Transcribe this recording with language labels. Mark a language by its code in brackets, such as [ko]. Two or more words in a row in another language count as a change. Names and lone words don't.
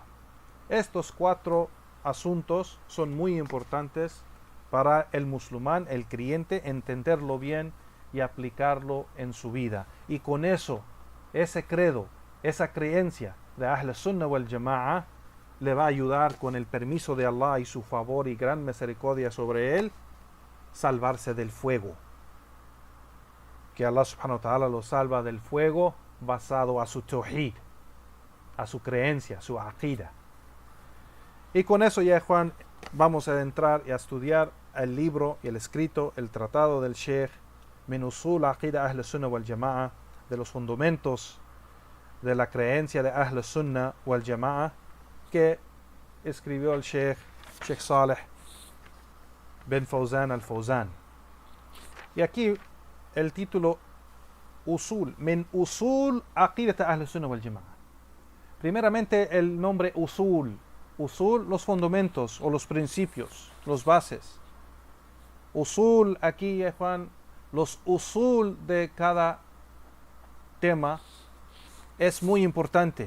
[es] Estos 4 asuntos son muy importantes para el musulmán, el creyente, entenderlo bien y aplicarlo en su vida. Y con eso, ese credo, esa creencia de [ar] أهل السنة والجماعة [es] le va a ayudar, con el permiso de Allah y su favor y gran misericordia sobre él, salvarse del fuego. Que Allah [ar] سبحانه وتعالى [es] lo salva del fuego basado a su tawhid, a su creencia, su aqida. Y con eso ya, Juan, vamos a entrar y a estudiar el libro y el escrito, el tratado del Sheikh min usul aqida Ahl Sunnah wal Jama'a, de los fundamentos de la creencia de [ar] أهل السنة والجماعة, [es] que escribió el Sheikh Saleh bin Fawzan al-Fawzan. Y aquí el título Usul, min usul aqidat Ahl Sunnah wal Jama'a. Primeramente el nombre usul. Usul, los fundamentos o los principios, los bases. Usul, aquí, Juan, los usul de cada tema es muy importante.